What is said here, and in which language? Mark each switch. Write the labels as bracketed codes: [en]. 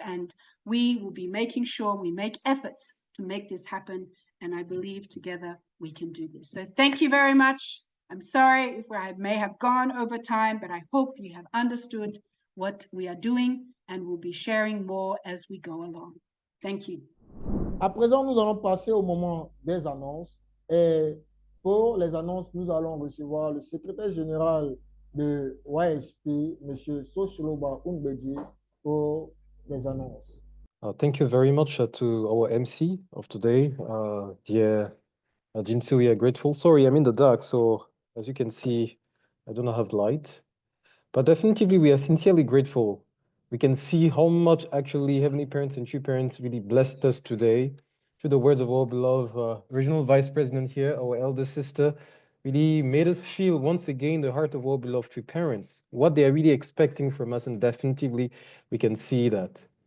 [en] And we will be making sure we make efforts to make this happen. And I believe together we can do this. So thank you very much. I'm sorry if I may have gone over time, but I hope you have understood what we are doing, and we'll be sharing more as we go along. Thank you. [fr] À présent, nous allons passer au moment des annonces. Et pour les annonces, nous allons recevoir le secrétaire général de YSP, M. Socholoba Umbedi, pour les annonces. [en] Thank you very much to our MC of today, dear Jinsu. We are grateful. Sorry, I'm in the dark, so as you can see, I do not have light. But definitely, we are sincerely grateful. We can see how much actually Heavenly Parents and True Parents really blessed us today through the words of our beloved Regional Vice President here, our elder sister, really made us feel once again the heart of our beloved True Parents, what they are really expecting from us, and definitely we can see that.